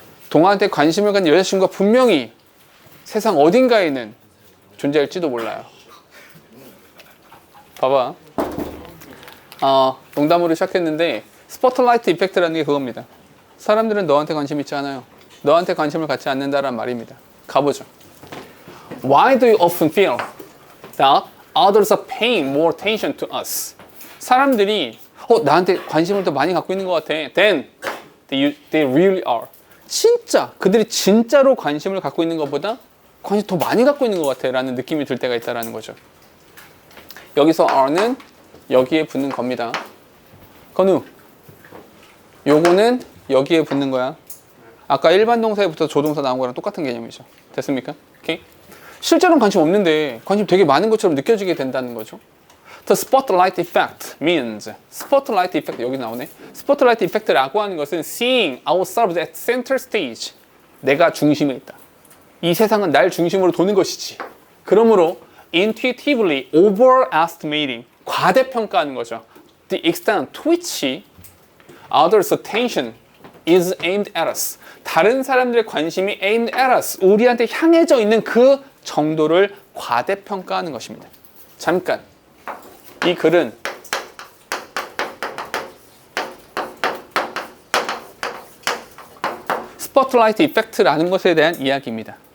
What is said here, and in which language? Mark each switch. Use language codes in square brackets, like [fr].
[ko] 동아한테 관심을 갖는 여자친구가 분명히 세상 어딘가에는 존재할지도 몰라요. 봐봐. 농담으로 시작했는데 스포트라이트 이펙트라는 게 그겁니다. 사람들은 너한테 관심 있지 않아요. 너한테 관심을 갖지 않는다라는 말입니다. 가보죠. [en] Why do you often feel that others are paying more attention to us? [ko] 사람들이 나한테 관심을 더 많이 갖고 있는 것 같아. [en] Then they really are. [ko] 진짜 그들이 진짜로 관심을 갖고 있는 것보다 관심 더 많이 갖고 있는 것 같아 라는 느낌이 들 때가 있다는 거죠. 여기서 are는 여기에 붙는 겁니다. 건우, 요거는 여기에 붙는 거야. 아까 일반 동사에부터 조동사 나온 거랑 똑같은 개념이죠. 됐습니까? 오케이? 실제로는 관심 없는데 관심 되게 많은 것처럼 느껴지게 된다는 거죠. [en] The spotlight effect means spotlight effect [ko] 여기 나오네. [en] spotlight effect [ko] 라고 하는 것은 [en] seeing ourselves at center stage. [ko] 내가 중심에 있다. 이 세상은 날 중심으로 도는 것이지. 그러므로 [en] intuitively overestimating [ko] 과대평가하는 거죠. [en] The extent to which others' attention is aimed at us. [ko] 다른 사람들의 관심이 [en] aimed at us. [ko] 우리한테 향해져 있는 그 정도를 과대평가하는 것입니다. 잠깐. 이 글은 스포트라이트 이펙트라는 것에 대한 이야기입니다.